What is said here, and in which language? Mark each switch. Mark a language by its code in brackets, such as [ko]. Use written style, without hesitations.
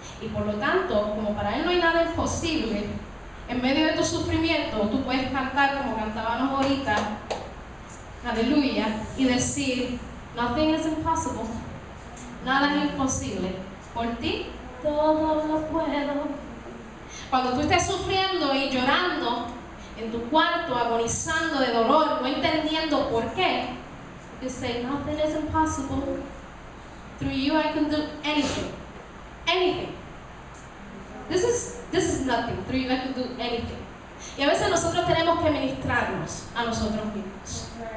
[es] Y por lo tanto, como para Él no hay nada imposible, en medio de tu sufrimiento tú puedes cantar como cantábamos ahorita, aleluya, y decir: [en] nothing is impossible, [es] nada es imposible. Por ti todo lo puedo. Cuando tú estés sufriendo y llorando en tu cuarto agonizando de dolor, no entendiendo por qué, [en] you say, nothing is impossible. Through you I can do anything. Anything. This is nothing. Through you I can do anything. [es] Y a veces nosotros tenemos que ministrarnos a nosotros mismos.